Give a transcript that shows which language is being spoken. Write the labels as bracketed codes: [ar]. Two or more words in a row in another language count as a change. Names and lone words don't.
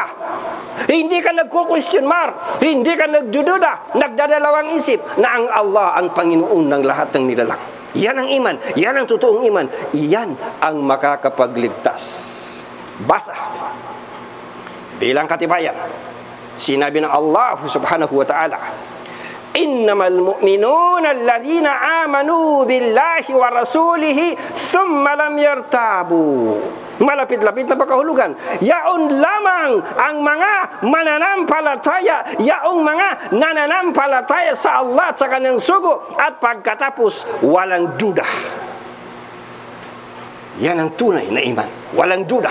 [tl] Hindi ka nagko- [en] question mark, [tl] hindi ka nagdududa, nagdadalawang isip na ang Allah ang Panginoon ng lahat ng nilalang. Yan ang iman, yan ang totoong iman, yan ang makakapagligtas. Basa. Bilang katibayan, sinabi ng Allah [ar] سبحانه وتعالى إنما المؤمنون الذين آمنوا بالله ورسوله ثم لم يرتابوا. [tl] Malapit-lapit na pakahulugan. Yaon lamang ang mga mananampalataya, yaong mga nananampalataya sa Allah at sa kanyang sugo, at pagkatapos walang duda. Yan ang tunay na iman. Walang duda.